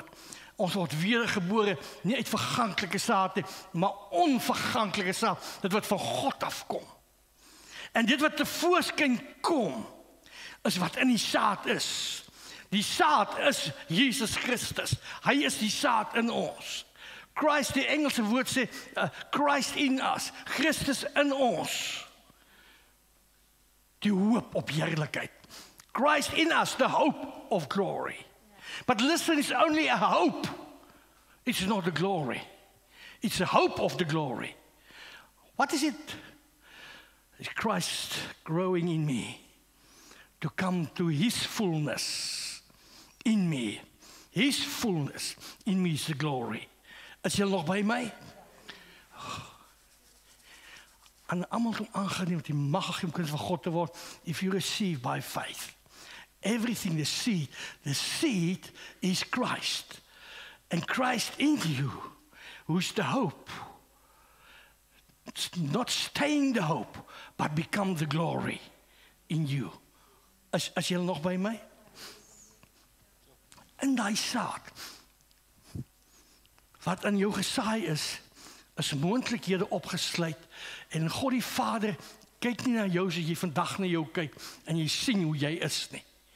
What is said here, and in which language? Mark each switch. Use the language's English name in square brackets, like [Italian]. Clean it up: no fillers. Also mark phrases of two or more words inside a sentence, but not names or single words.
[Afrikaans] Ons word wedergebore, nie uit verganklike saad nie, maar onverganklike saad, dit wat van God afkom. En dit wat tevoorskyn kom, is wat in die saad is. Die saad is Jesus Christus. Hy is die saad in ons. Christ, die Engelse woord sê, [English] Christ in us, [Afrikaans] Christus in ons. Die hoop op heerlikheid. [English] Christ in us, the hope of glory. But listen, it's only a hope. It's not a glory. It's a hope of the glory. What is it? It's Christ growing in me to come to his fullness in me. His fullness in me is the glory. [Afrikaans] Is jy nog by my? aan almal kom aangeneem met die mag gegee om kinders van God te word, [English] if you receive by faith. Everything, the seed is Christ. And Christ in you, who's the hope. It's not staying the hope, but become the glory in you. [Afrikaans] As jy nog by my? In daai saad, wat in jou gesaai is moontlikhede opgesluit, en God die Vader kyk nie na jou soos jy vandag na jou kyk, en jy sien hoe jy is nie.